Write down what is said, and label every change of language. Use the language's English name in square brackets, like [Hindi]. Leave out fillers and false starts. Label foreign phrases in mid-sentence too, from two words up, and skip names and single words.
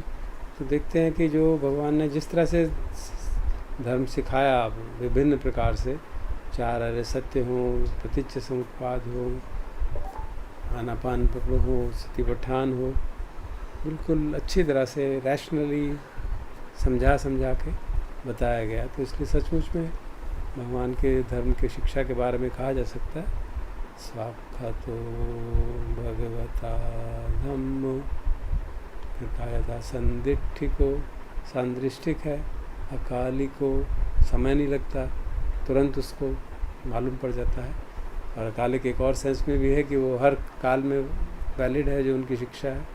[Hindi] तो देखते हैं कि जो भगवान ने जिस तरह से धर्म सिखाया विभिन्न प्रकार से, 4 अरे सत्य हो, प्रतीच्य समुत्पाद हो, आनापान पकड़ो हो, सतिपठान हो, बिल्कुल अच्छी तरह से रैशनली समझा के बताया गया। तो इसलिए सचमुच में भगवान के धर्म के शिक्षा के बारे में कहा जा सकता है [Pali] साक्षातो भगवता धम्मो। [Hindi] फिर कहा जाता है संदिष्टिको, सांदृष्टिक है, अकालिको, समय नहीं लगता, तुरंत उसको मालूम पड़ जाता है। और अकालिक एक और सेंस में भी है कि वो हर काल में वैलिड है जो उनकी शिक्षा है।